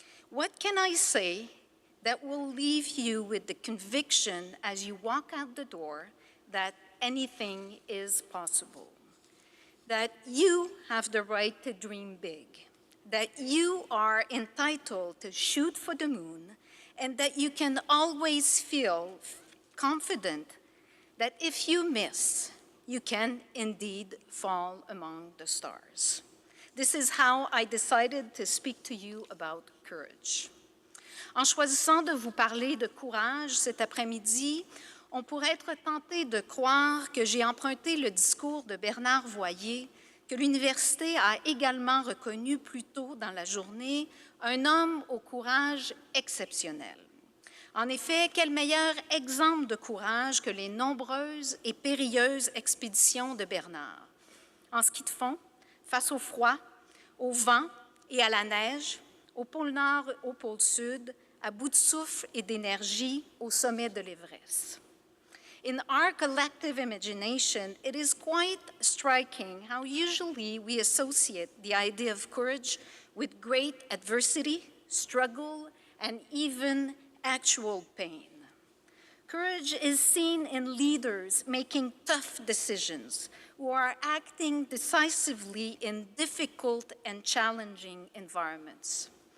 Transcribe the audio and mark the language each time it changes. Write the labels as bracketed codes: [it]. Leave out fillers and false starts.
[en] What can I say that will leave you with the conviction as you walk out the door that anything is possible, that you have the right to dream big, that you are entitled to shoot for the moon, and that you can always feel confident that if you miss, you can indeed fall among the stars. This is how I decided to speak to you about courage. [fr] En choisissant de vous parler de courage cet après-midi, on pourrait être tenté de croire que j'ai emprunté le discours de Bernard Voyer, que l'université a également reconnu plus tôt dans la journée, un homme au courage exceptionnel. En effet, quel meilleur exemple de courage que les nombreuses et périlleuses expéditions de Bernard. En ski de fond, face au froid, au vent et à la neige, au pôle Nord, au pôle Sud, à bout de souffle et d'énergie au sommet de l'Everest. [en] In our collective imagination, it is quite striking how usually we associate the idea of courage with great adversity, struggle, and even actual pain. Courage is seen in leaders making tough decisions who are acting decisively in difficult and challenging environments.